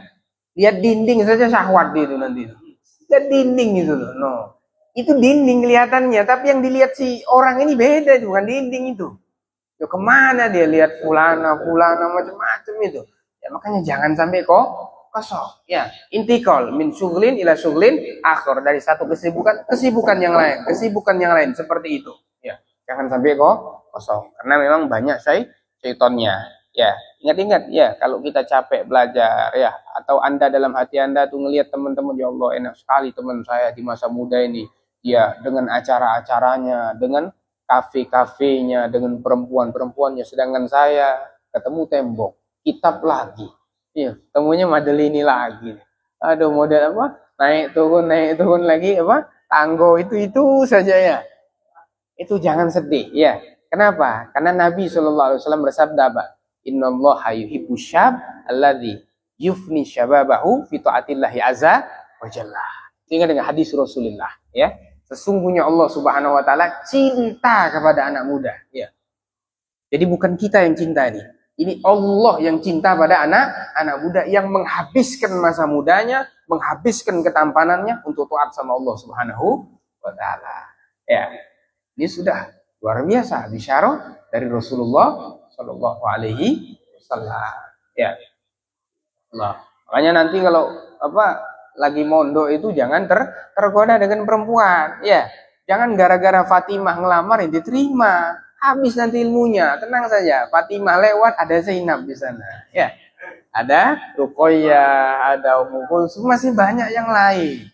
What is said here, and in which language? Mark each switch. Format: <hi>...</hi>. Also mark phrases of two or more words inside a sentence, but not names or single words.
<id>Lihat dinding saja syahwat itu nanti. Lihat dinding itu loh, no. Itu dinding kelihatannya, tapi yang dilihat si orang ini beda, bukan dinding itu. Ya kemana dia lihat fulana macam-macam itu. Ya makanya jangan sampai kosong. Ya,</id> <ar>انتقال من شغل إلى شغل آخر,</ar> <id>dari satu kesibukan yang lain seperti itu. Ya, jangan sampai kosong karena memang banyak syaitonnya. Ya, ingat-ingat ya, kalau kita capek belajar ya, atau Anda dalam hati Anda tuh ngelihat teman-teman, ya Allah enak sekali teman saya di masa muda ini. Ya, dengan acara-acaranya, dengan kafe-kafenya, dengan perempuan-perempuannya, sedangkan saya ketemu tembok, kitab lagi, ya, temunya Madelini lagi, aduh model apa, naik turun lagi apa, tanggo itu saja ya, itu jangan sedih ya. Kenapa? Karena Nabi SAW bersabda apa?</id> <ar>إن الله يحب الشاب الذي يفني شبابه في طاعة الله عز وجل.</ar> <id>Ingat dengan hadis Rasulullah ya. Sesungguhnya Allah</id> <ar>سبحانه وتعالى</ar> <id>cinta kepada anak muda, ya. Jadi bukan kita yang cinta ini. Ini Allah yang cinta pada anak muda yang menghabiskan masa mudanya, menghabiskan ketampanannya untuk taat sama Allah</id> <ar>سبحانه وتعالى.</ar> <id>Ya. Ini sudah luar biasa bisyarah dari Rasulullah</id> <ar>صلى الله عليه وسلم.</ar> <id>Ya. Allah. Makanya nanti kalau lagi mondok itu jangan tergoda dengan perempuan. Ya, jangan gara-gara Fatimah ngelamar ya diterima. Habis nanti ilmunya. Tenang saja. Fatimah lewat, ada Zainab di sana. Ya, ada Ruqayyah, ada Ummu Kulsum, masih banyak yang lain.</id>